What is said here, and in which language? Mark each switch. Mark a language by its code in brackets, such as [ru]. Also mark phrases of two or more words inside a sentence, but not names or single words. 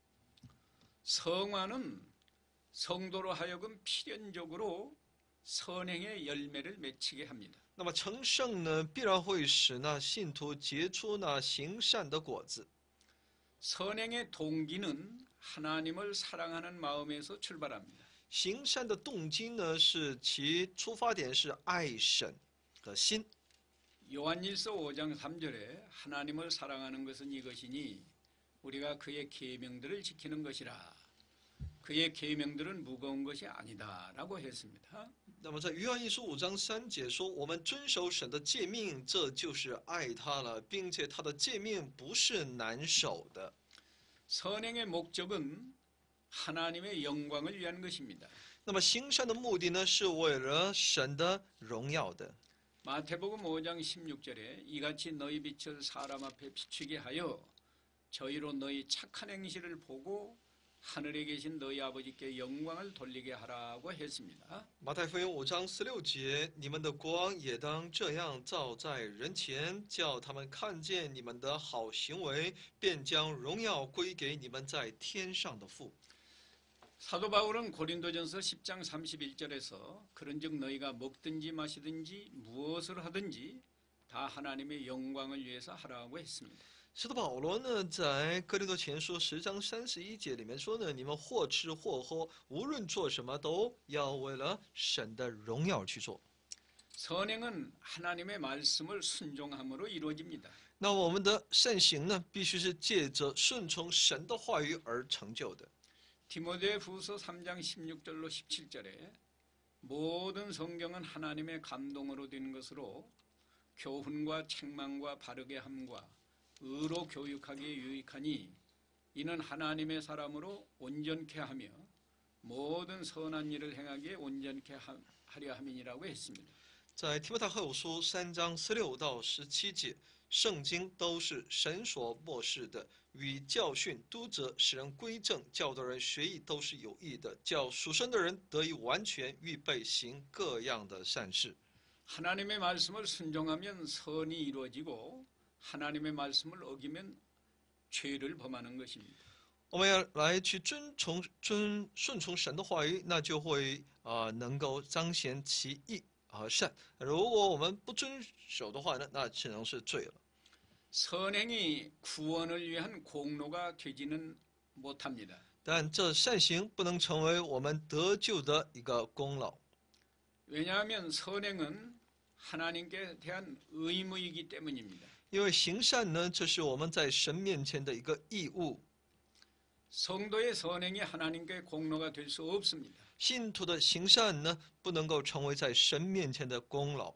[ko] 성화는 성도로 하여금 필연적으로 선행의 열매를 맺히게 합니다. [zh] 那么成圣呢，必然会使那信徒结出那行善的果子。 [ko] 선행의 동기는 하나님을 사랑하는 마음에서 출발합니다. [zh] 行善的动机呢，是其出发点是爱神的心。 [ko] 요한일서 5장 3절에 하나님을 사랑하는 것은 이것이니 우리가 그의 계명들을 지키는 것이라. 그의 계명들은 무거운 것이 아니다라고 했습니다. [zh] 那么在约翰一书5章3节说，我们遵守神的诫命，这就是爱他了，并且他的诫命不是难守的。 [ko] 선행의 목적은 하나님의 영광을 위한 것입니다. [zh] 那么行善的目的呢，是为了神的荣耀的。 [ko] 마태복음 5장 16절에 이같이 너희 빛을 사람 앞에 비추게 하여 저희로 너희 착한 행실을 보고 하늘에 계신 너희 아버지께 영광을 돌리게 하라고 했습니다. [zh] 马太福音5章16节，你们的光也当这样照在人前，叫他们看见你们的好行为，便将荣耀归给你们在天上的父。 [ko] 사도 바울은 고린도전서 10장 31절에서 그런즉 너희가 먹든지 마시든지 무엇을 하든지 다 하나님의 영광을 위해서 하라고 했습니다. [zh] 使徒保罗呢，在哥林多前书10章31节里面说呢，你们或吃或喝，无论做什么，都要为了神的荣耀去做。 [ko] 선행은 하나님의 말씀을 순종함으로 이루어집니다. [zh] 那我们的善行呢，必须是借着顺从神的话语而成就的。 [ko] 디모데후서 3장 16절로 17절에 모든 성경은 하나님의 감동으로 된 것으로 교훈과 책망과 바르게 함과 의로 교육하기에 유익하니 이는 하나님의 사람으로 온전케 하며 모든 선한 일을 행하기에 온전케 하려 함이니라고 했습니다. [zh] 在提摩太后书3章16到17节，圣经都是神所默示的，与教训、督责、使人归正、教导人学艺都是有益的，叫属神的人得以完全，预备行各样的善事。 [ko] 하나님의 말씀을 순종하면 선이 이루어지고 하나님의 말씀을 어기면 죄를 범하는 것입니다. [zh] 我们要来去顺从神的话语，那就会能够彰显其义和善。如果我们不遵守的话呢，那只能是罪了。 [ko] 선행이 구원을 위한 공로가 되지는 못합니다. [zh] 但这善行不能成为我们得救的一个功劳， [ko] 왜냐하면 선행은 하나님께 대한 의무이기 때문입니다. [zh] 因为行善呢，这是我们在神面前的一个义务。 [ko] 성도의 선행이 하나님께 공로가 될 수 없습니다. [zh] 信徒的行善呢，不能够成为在神面前的功劳。